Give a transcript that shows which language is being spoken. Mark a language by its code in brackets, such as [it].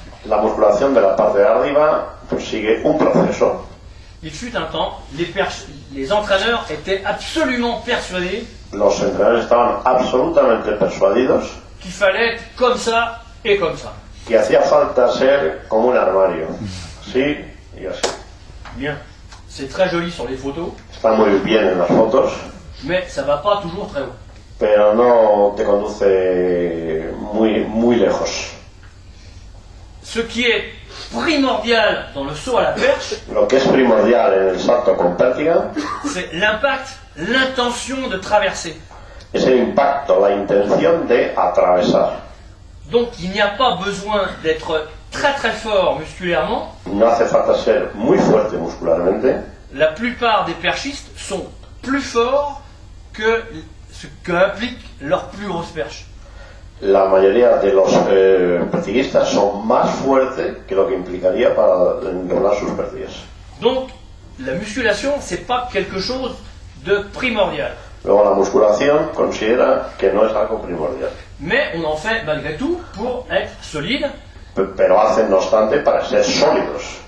[es] La musculación de la parte de arriba pues sigue un proceso. [fr] il fut un temps, les entraîneurs étaient absolument persuadés [es] Los entrenadores estaban absolutamente persuadidos [fr] qu'il fallait être comme ça et comme ça. [es] que hacía falta ser como un armario. Sí y así. [fr] Bien, c'est très joli sur les photos, [es] Está muy bien en las fotos, [fr] mais ça va pas toujours très haut. [es] pero no te conduce muy lejos. [fr] Ce qui est primordial dans le saut à la perche, [es] Lo que es primordial en el salto con pértiga [fr] c'est l'impact, l'intention de traverser. [es] es el impacto, la intención de atravesar. [fr] Donc il n'y a pas besoin d'être très très fort musculairement. [es] No hace falta ser muy fuerte muscularmente. [fr] La plupart des perchistes sont plus forts que ce qu'implique leur plus grosse perche. [es] La mayoría de los pertiguistas son más fuertes que lo que implicaría para enrollar sus pértigas. [fr] Donc la musculation, c'est pas quelque chose de primordial. [es] Luego la musculación considera que no es algo primordial, [fr] Mais on en fait malgré tout pour être solide. [es] pero hacen no obstante para ser sólidos.